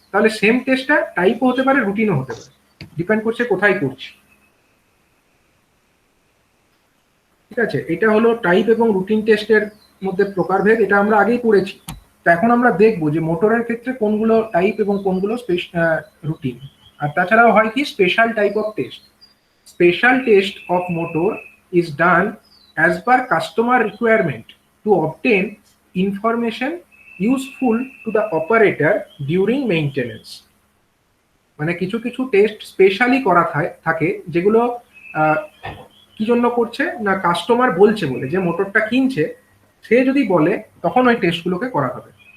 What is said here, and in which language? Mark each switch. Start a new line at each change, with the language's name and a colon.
Bangla: তাহলে সেম টেস্টটা টাইপও হতে পারে, রুটিনও হতে পারে, ডিপেন্ড করছে কোথায় করছি। ঠিক আছে, এটা হলো টাইপ এবং রুটিন টেস্টের মধ্যে প্রকারভেদ। এটা আমরা আগেই পড়েছি। তো এখন আমরা দেখবো যে মোটরের ক্ষেত্রে কোনগুলো টাইপ এবং কোনগুলো রুটিন। আর তাছাড়াও হয় কি special type of test.
English: Special test of motor is done as per customer requirement to obtain information useful to the operator during maintenance।
Bangla: মানে কিছু কিছু টেস্ট স্পেশালি করা থাকে যেগুলো আহ, কি জন্য করছে না, কাস্টমার বলছে বলে, যে মোটরটা কিনছে সে যদি বলে তখন ওই টেস্টগুলোকে করা হবে।